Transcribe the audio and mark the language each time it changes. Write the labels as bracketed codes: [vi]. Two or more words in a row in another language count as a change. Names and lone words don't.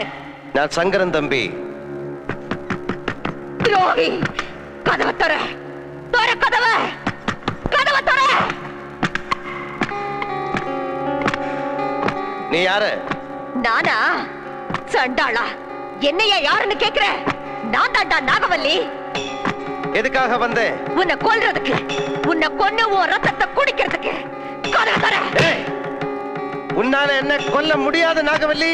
[ml] ഞാൻ ശങ്കരൻ തമ്പി. [ta] துரோகி! கதவை தர! தர கதவை! கதவை தர! [ml] നീ ആര്? [ta] நானா? சண்டாளா! என்னையா யாருன்னு கேக்குற? நான் தாண்டா நாகவல்லி. எதுக்காக வந்தே? உன்னை கொல்றதுக்கு, உன்னை கொன்னு உன் ரத்தத்தை குடிக்கிறதுக்கு. கதவை தர! உன்னால என்ன கொல்ல முடியாது நாகவல்லி.